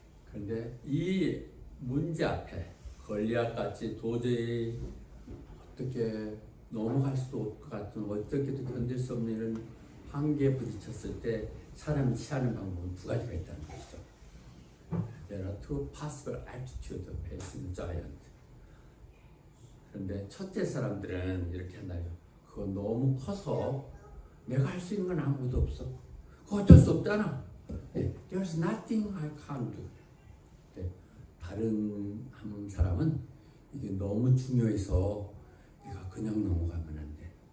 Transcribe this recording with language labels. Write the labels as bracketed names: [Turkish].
[Korean] 그런데 이 문제 앞에 골리앗같이 도저히 어떻게 넘어갈 수도 없을 것 같은 어떻게도 견딜 수 없는 이런 한계에 부딪혔을 때 사람이 취하는 방법은 두 가지가 있다는 것이죠. [English] There are two possible attitudes of facing giant. [Korean] 그런데 첫째 사람들은 이렇게 한다요. 그거 너무 커서 내가 할 수 있는 건 아무것도 없어. 그거 어쩔 수 없잖아. [English] There's nothing I can do. [Korean] 다른 한 사람은 이게 너무 중요해서 내가 그냥 넘어가면 안 돼.